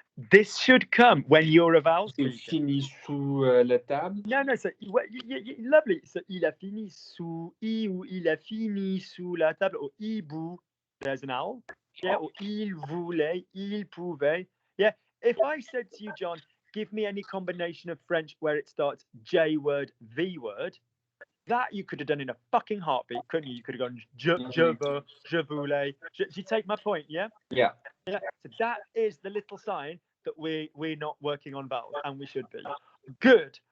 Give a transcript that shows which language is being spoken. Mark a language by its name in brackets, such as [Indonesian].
[English] This should come when you're a vowel speaker. [French] Fini sous la table. [English] No. So lovely. So [French] il a fini sous ou il a fini sous la table or ibu. [English] There's an owl. Yeah, or [French] il voulait, il pouvait. [English] Yeah. If I said to you, John, give me any combination of French where it starts J word, V word, that you could have done in a fucking heartbeat, couldn't you? You could have gone [French] je veux, je voulais. [English] Do you take my point? Yeah. Yeah. Yeah. So that is the little sign that we're not working on vowels, and we should be. Good.